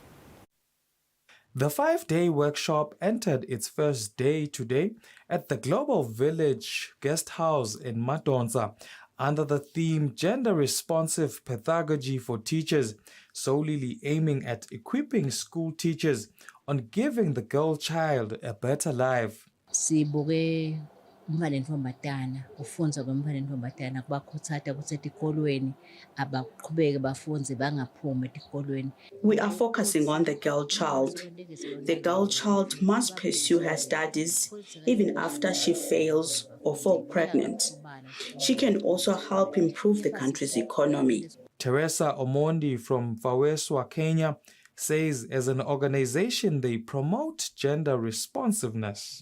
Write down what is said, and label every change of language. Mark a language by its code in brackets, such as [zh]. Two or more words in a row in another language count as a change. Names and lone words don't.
[en] The 5-day workshop entered its first day today at the Global Village Guest House in Madonsa under the theme Gender Responsive Pedagogy for Teachers, solely aiming at equipping school teachers on giving the girl child a better life. [ss] Sibuke umfana nentombazana ufunza kwemfana nentombazana kubakhuthaza ukuthi etikolweni abaqhubeke bafunze bangaphumi etikolweni. [en] We are focusing on the girl child. The girl child must pursue her studies even after she fails or falls pregnant. She can also help improve the country's economy. Teresa Omondi from FAWESO, Kenya, says as an organization they promote gender responsiveness.